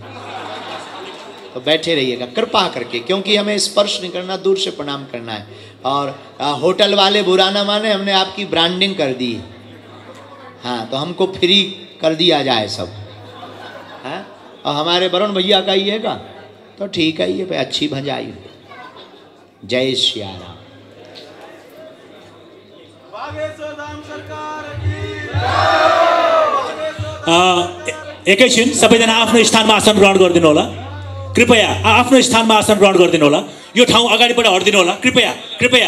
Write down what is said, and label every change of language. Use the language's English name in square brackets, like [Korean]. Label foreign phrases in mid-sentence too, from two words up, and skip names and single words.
[Hindi] तो बैठे रहिएगा कृपा करके, क्योंकि हमें स्पर्श नहीं करना, दूर से प्रणाम करना है। और होटल वाले बुरा ना माने, हमने आपकी ब्रांडिंग कर दी। हाँ, तो हमको फ्री कर दिया जाए सब। हाँ, और हमारे वरुण भैया का ही है का, तो ठीक है, ये अच्छी भजाई। जय श्री राम। [Nepali] एकैछिन सबैजना आफ्नो स्थानमा आसन ग्रहण गरिदिनु होला। कृपया आफ्नो स्थानमा आसन ग्रहण गरिदिनु होला। यो ठाउँ अगाडिबाट हट्दिनु होला, कृपया कृपया।